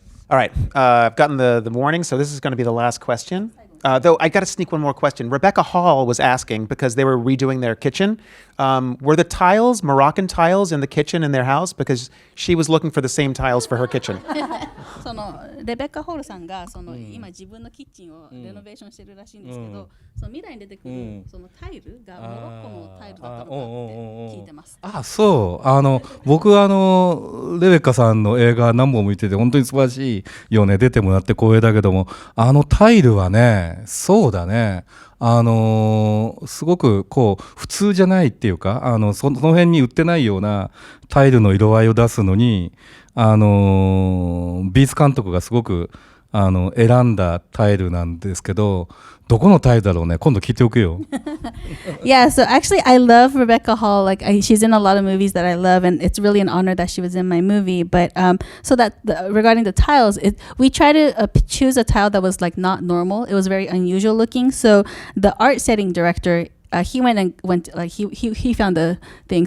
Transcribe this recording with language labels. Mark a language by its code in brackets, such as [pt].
[en] All right. I've gotten the warning, so this is going to be the last question. Though I got to sneak one more question. Rebecca Hall was asking because they were redoing their kitchen. Were the tiles Moroccan tiles in the kitchen in their house? Because she was looking for the same tiles for her kitchen. [ja] レベッカ・ホールさんが今自分のキッチンをレノベーションしてるらしいんですけど、未来に出てくるタイルがモロッコのタイルだったのかって聞いてます。そう僕レベッカさんの映画何本も見てて本当に素晴らしいよね。出てもらって光栄だけどもタイルはねそうだねすごくこう普通じゃないっていうかその辺に売ってないようなタイルの色合いを出すのにビーツ監督がすごく選んだタイルなんですけど、どこのタイルだろうね。今度聞いておくよ。 [en] Yeah, so actually I love Rebecca Hall. She's in a lot of movies that I love, and it's really an honor that she was in my movie. But so that regarding the tiles, we try to choose a tile that was not normal. It was very unusual looking. So the art setting director, he he found the thing.